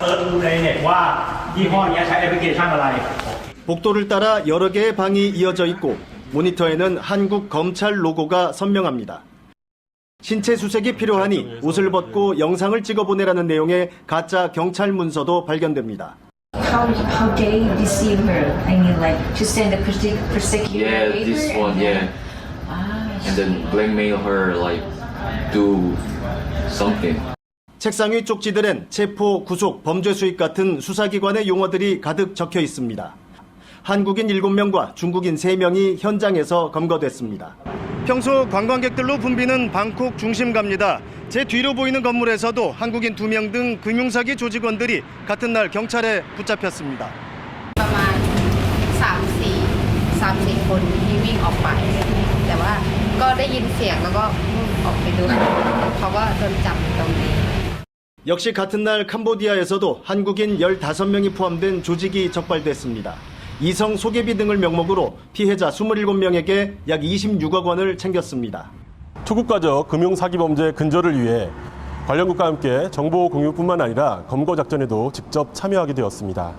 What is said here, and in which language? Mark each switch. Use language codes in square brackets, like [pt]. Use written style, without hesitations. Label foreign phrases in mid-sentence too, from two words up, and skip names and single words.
[ko] 복도를 따라 여러 개의 방이 이어져 있고 모니터에는 한국 검찰 로고가 선명합니다. 신체 수색이 필요하니 옷을 벗고 영상을 찍어 보내라는 내용의 가짜 경찰 문서도 발견됩니다. [en] How they deceive her? I mean, like to send a persecutor. Yeah, this one, yeah. And then blackmail her, like do something. [ko] 책상 위 쪽지들엔 체포, 구속, 범죄 수익 같은 수사기관의 용어들이 가득 적혀 있습니다. 한국인 7명과 중국인 3명이 현장에서 검거됐습니다. 평소 관광객들로 붐비는 방콕 중심가입니다. 제 뒤로 보이는 건물에서도 한국인 2명 등 금융사기 조직원들이 같은 날 경찰에 붙잡혔습니다. [th] ประมาณ 3-4 คนที่วิ่งออกไปแต่ว่าก็ได้ยินเสียงแล้วก็ออกไปดูเขาก็โดนจับตรงนี้ [ko] 역시 같은 날 캄보디아에서도 한국인 15명이 포함된 조직이 적발됐습니다. 이성 소개비 등을 명목으로 피해자 27명에게 약 26억 원을 챙겼습니다. 초국가적 금융사기범죄 근절을 위해 관련국과 함께 정보 공유뿐만 아니라 검거 작전에도 직접 참여하게 되었습니다.